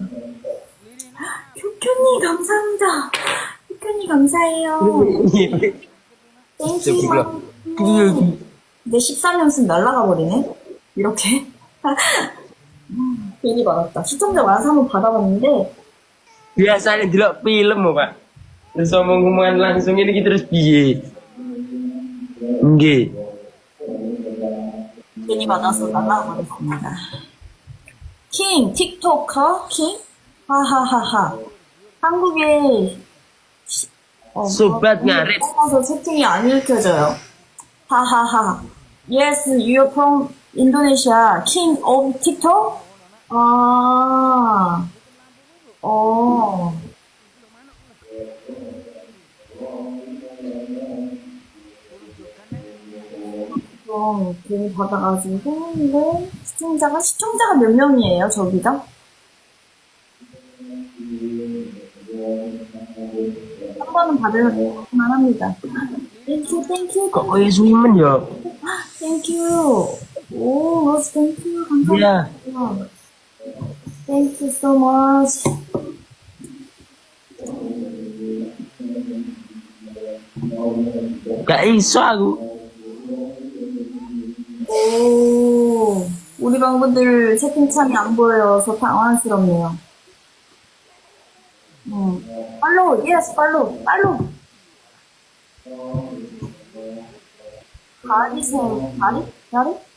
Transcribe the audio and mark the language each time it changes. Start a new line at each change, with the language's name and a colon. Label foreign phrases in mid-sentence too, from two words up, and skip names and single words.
Korean: 교교님 감사합니다. 교교님 감사해요. 땡큐. 내 13연승 날라가 버리네. 이렇게. 괜히 받았다. 시청자 많아서 한번 받아봤는데
Javanese: Biasanya delok film, Pak. Terus omong-omongan langsung
Indonesian: ini kita
Javanese: terus piye? Nggih.
Korean: 괜히 받아서 날라가 버렸습니다.
English: king TikToker king 하하하하.
Korean: 한국에
Indonesian: Sobat ngarit.
Korean: 떠나서 채팅이 안 읽혀져요. 하하하.
English: Yes, you're from Indonesia. King of TikTok?
Korean: 괜히 받아가지고, 근데 시청자가 몇 명이에요, 저기가? 한 번은 받을 만합니다. 땡큐.
Javanese: Kok koyo suwimen ya?
Korean: 땡큐. 오, 로즈 땡큐. 감사합니다.
Indonesian: Iya.
English: 땡큐 so much.
Javanese: Gak iso aku.
Korean: 오, 우리 방분들 채팅창이 안 보여서 당황스럽네요.
English: follow, yes, follow.
Korean: 가리?